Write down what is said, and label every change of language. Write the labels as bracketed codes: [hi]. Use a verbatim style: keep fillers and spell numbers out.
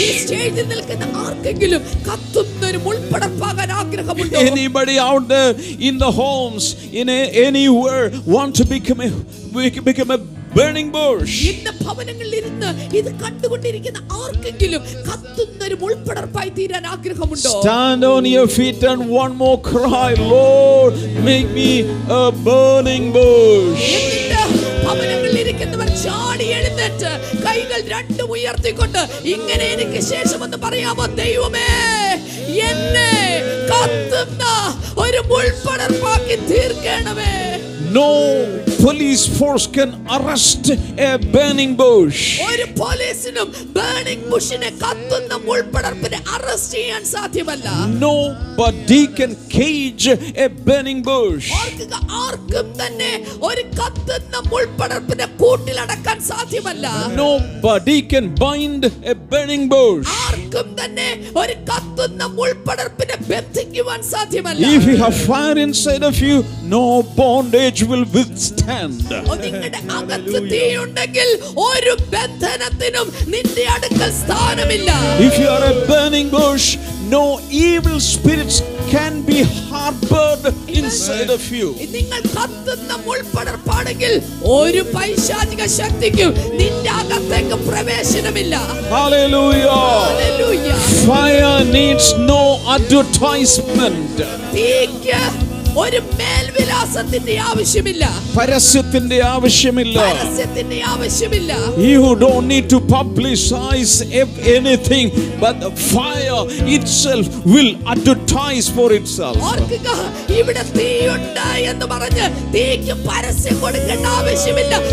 [ml] ഈ സ്റ്റേജിൽ നിൽക്കുന്ന ആർക്കെങ്കിലും കത്തുന്ന ഒരു മുൾപ്പടർപ്പാകാൻ ആഗ്രഹമുണ്ടോ? [en] Anybody out there in the homes, in a, anywhere, want to become a become a burning bush? [ml] ഇന്ന് ഭവനങ്ങളിൽ ഇരുന്ന് ഇത് കണ്ടുകൊണ്ടിരിക്കുന്ന ആർക്കെങ്കിലും കത്തുന്ന ഒരു മുൾപ്പടർപ്പായി തീരാൻ ആഗ്രഹമുണ്ടോ? [en] Stand on your feet and one more cry, Lord, make me a burning bush. [ml] ഭവനങ്ങളിൽ ഇരിക്കുന്നവർ ചാടി എഴുന്നേറ്റ് കൈകൾ രണ്ടും ഉയർത്തിക്കൊണ്ട് ഇങ്ങനെ എനിക്ക് ശേഷമെന്ന് പറയാമോ? ദൈവമേ, എന്നെ കത്തുന്ന ഒരു മുൾപ്പടർപ്പാക്കി തീർക്കണമേ. [en] No police force can arrest a burning bush. [ml] ഒരു പോലീസിനും [en] burning bush [ml] നെ കത്തുന്ന മുൾപടർപ്പിനെ arrest ചെയ്യാൻ സാധ്യമല്ല. [en] Nobody can cage a burning bush. [ml] ആർക്കും ആർക്കും തന്നെ ഒരു കത്തുന്ന മുൾപടർപ്പിനെ കൂട്ടിൽ അടക്കാൻ സാധ്യമല്ല. [en] Nobody can bind a burning bush. [ml] ആർക്കും തന്നെ ഒരു കത്തുന്ന മുൾപടർപ്പിനെ ബന്ധിക്കുവാൻ സാധ്യമല്ല. [en] If you have fire inside of you, no bondage will withstand. [ml] നിങ്ങളുടെ അകത്ത് തീയുണ്ടെങ്കിൽ ഒരു ബന്ധനത്തിനും നിന്റെ അടുക്കൽ സ്ഥാനമില്ല. [en] If you are a burning bush, no evil spirits can be harbored inside of you. [ml] നിങ്ങൾ കത്തുന്ന മുൾപടർപ്പാണെങ്കിൽ ഒരു പൈശാചിക ശക്തിക്കും നിന്റെ അകത്തേക്ക് പ്രവേശനമില്ല. [en] Hallelujah. Hallelujah. Fire needs no advertisement. [ml] തീക്ക് ഒരു മേൽവിലാസത്തിന്റെ ആവശ്യമില്ല. പരസ്യത്തിന്റെ ആവശ്യമില്ല. പരസ്യത്തിന്റെ ആവശ്യമില്ല. [en] You don't need to publicize anything, but the fire itself will advertise for itself. [ml] ഓർക്കുക, ഇവിടെ തീയുണ്ട് എന്ന് പറഞ്ഞ് തീക്ക് പരസ്യം കൊടുക്കേണ്ട ആവശ്യമില്ല.